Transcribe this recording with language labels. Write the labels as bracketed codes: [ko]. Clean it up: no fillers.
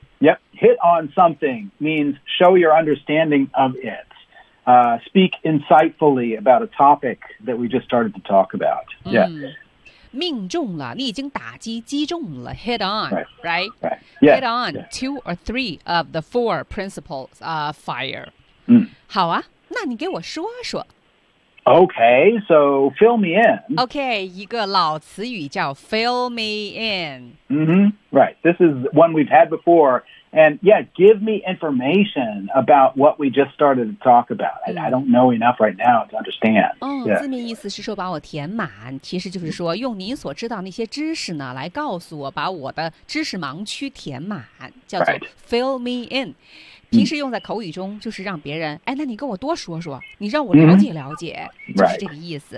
[en] Yep, hit on something means show your understanding of it. Speak insightfully about a topic that we just started to talk about. Yeah. [zh] 命中了，你已经打击击中了。 [en] Hit on, right? Yeah. Hit on two or three of the four principles of FIRE. 嗯， [zh] 好啊，那你给我说说。 [en] Okay, so fill me in. [zh] Okay, 一个老词语叫 [en] fill me in. Mm-hmm, right. This is one we've had before. And yeah, give me information about what we just started to talk about. I don't know enough right now to understand. [zh] 字面意思是说把我填满，其实就是说用您所知道那些知识呢，来告诉我把我的知识盲区填满，叫做 [en] fill me in。 [zh] 平时用在口语中就是让别人、mm-hmm. 哎那你跟我多说说你让我了解了解、 mm-hmm. 就是这个意思、